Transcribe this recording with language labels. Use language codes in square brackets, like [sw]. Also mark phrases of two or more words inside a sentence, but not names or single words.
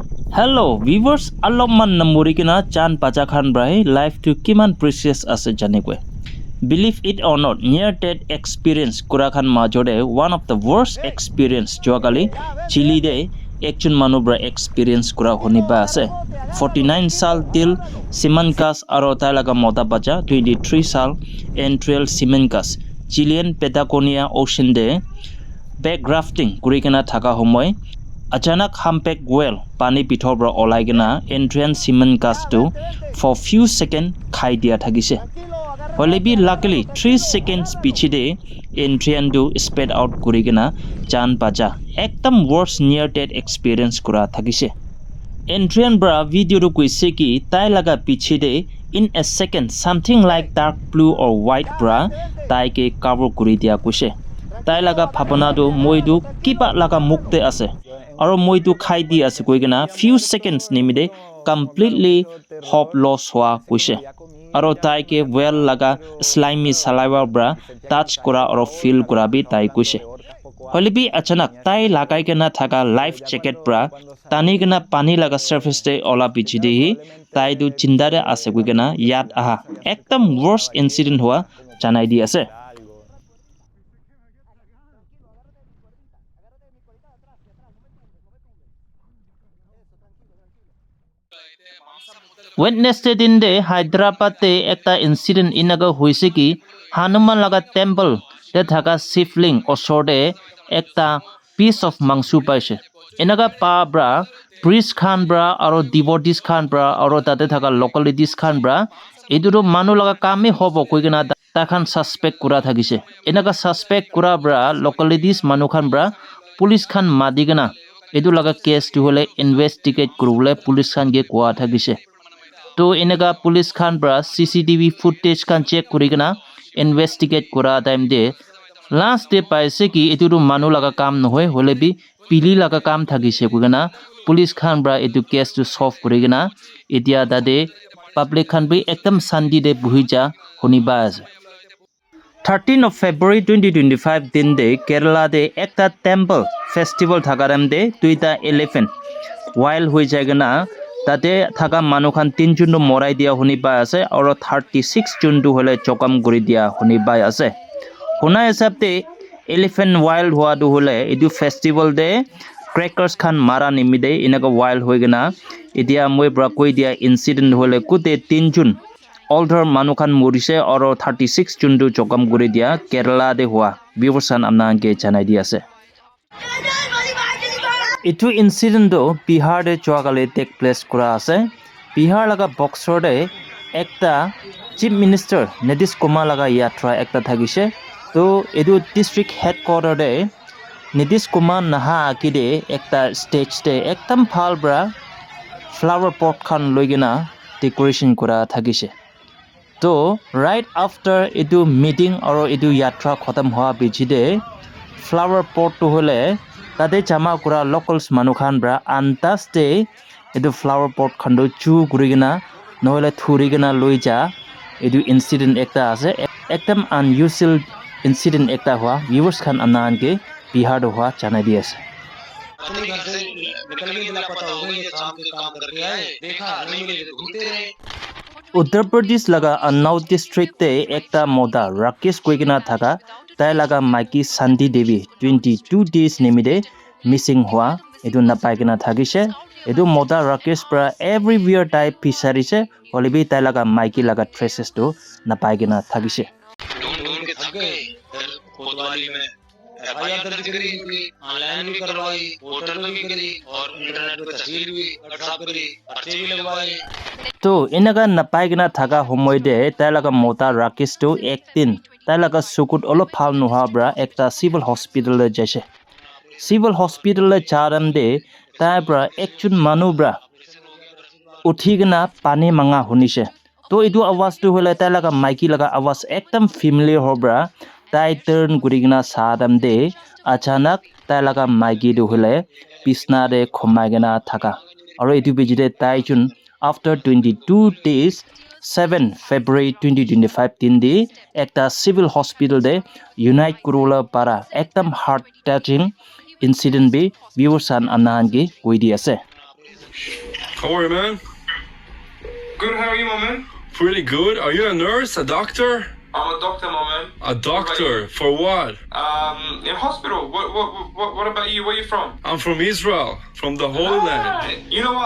[en] Hello, viewers. [nag] Alomman namuri kina chan pacha khan brai life to kiman precious ase janekwe. [en] Believe it or not, near-death experience [nag] kura khan majore [en] one of the worst experience [nag] joakali Chile de ekchun manubra experience kura honi ba ase. 49 sal til Simankas aro laga mota bacha 23 sal Entriel Simankas Chilean Patagonia Ocean de [en] back rafting [nag] kuri kina thaka homoy Achanak [en] humpback whale [nag] pani pithor bra olai gina Entrian Simankas to [en] for few seconds [nag] khai dia thagise. Holebi luckily 3 seconds pichide Entrian do [en] sped out [nag] kuri gina chan pacha ekdam worst [en] near death experience [nag] kura thagise. Entrian bra video ru koise ki tai laga pichide [en] in a second something like dark blue or white [nag] bra tai ke cover kuri dia koise. Tai laga bhabana do moi do kiba laga mukte ase aro moi do khai di ase koi gina [en] few seconds [nag] nimide [en] completely hope loss [nag] hua koise. Aro tai ke well laga [en] slimy saliva [nag] bra touch kora aro feel kora bi tai koise. Holebi achanak tai lagai kena thaka [en] life jacket [nag] bra tani kena pani laga surface te ola pichide hi tai du chindare ase koi gina yat aha ekdam [en] worst incident [nag] hua janai di ase. Wednesday din de Hyderabad te ekta incident inaga hoise ki Hanuman laga temple te thaka shivling osor de ekta [en] piece of [nag] mangsu paise. Inaga pa bra priest khan bra aro devotees khan bra aro tate thaka localities khan bra eduro manu laga kame hobo koi gina ta khan suspect kura thagise. Inaga suspect kura bra localities manu khan bra police khan madi gina edu laga case tu hole investigate kurule police khan ge kwa thagise. To inaga police khan bra [en] CCTV footage [nag] khan check kurigana investigate kura time de [en] last day [nag] paise ki etu manu laga kam nohoy hole bi pili laga kam thagise kugana police khan bra etu case to solve kurigana etia dade public khan bi ekdam sandi de buhija honiba ase. 13 of February 2025 din de Kerala de ekta [en] temple festival [nag] thakaram de tuita [en] elephant wild [nag] hoi jagana tate thaka manu khan 3 jun morai dia honi pai ase aro 36 jun du hole chokam guri dia honi pai ase. Hona hisab te [en] elephant wild [nag] hua du hole edu festival de crackers khan mara nimide inaga wild hoi gina edia moi bra koi dia incident hole kute 3 jun older manu khan morise aro 36 jun du chokam guri dia Kerala de hua bivorsan amna ke janai di ase. Itu incident do Bihar de choagale [en] take place [nag] kura ase. Bihar laga boxer de ekta [en] chief minister [nag] Nitish Kumar laga yatra ekta thagise. To edu [en] district headquarter [nag] de Nitish Kumar naha akide ekta stage de ekdam phal bra [en] flower pot [nag] khan loigena decoration kura thagise. To [en] right after [nag] edu meeting aro edu yatra khatam hoa bichide [en] flower pot [nag] to hole tade jama kura locals manu khan bra antas de edu [en] flower pot [nag] khando chu gurigena nohole thurigena loija edu incident ekta ase ekdam [en] unusual incident [nag] ekta hua viewers khan anan ke Bihar do hua janai di ase. Uttar Pradesh laga Unnao district te ekta moda Rakesh koigena thaka tai laga maiki Sandi Devi 22 days nimide missing hua edu napai kena thagise. Edu moda Rakesh pra everywhere tai pisarise holebi tai laga maiki laga traces to napai kena thagise. [hi] ढूंढ के थक गए कोतवाली में एफआईआर दर्ज करी इनकी ऑनलाइन भी करवाई पोर्टल पे भी करी और इंटरनेट पे तस्वीर भी व्हाट्सएप करी पर्चे भी लगवाए. [nag] To inaga napai kena thaga homoy de tai laga moda Rakesh to ektin tai laga sukut olo phal noha bra ekta [en] civil hospital [nag] le jaise. [en] Civil hospital [nag] le charam de tai bra ekchun manu bra uthigena pani manga hunise. To edu awaz tu hole tai laga maiki laga awaz ekdam familiar ho bra tai turn gurigena sadam de achanak tai laga maiki du hole pisna de khomai gena thaka aro edu bijide tai chun [en] after 22 days [nag] 7 February 2025 din de ekta [en] civil hospital [nag] de unite kurula para ekdam [en] heart touching incident [nag] be viewers an anan ge koi di ase. [en] How are you, man? Good, how are you, my man? Pretty good. Are you a nurse, a doctor? I'm a doctor, my man. A doctor for what? In hospital. What about you? Where you from? I'm from Israel, from the Holy Land. You know what?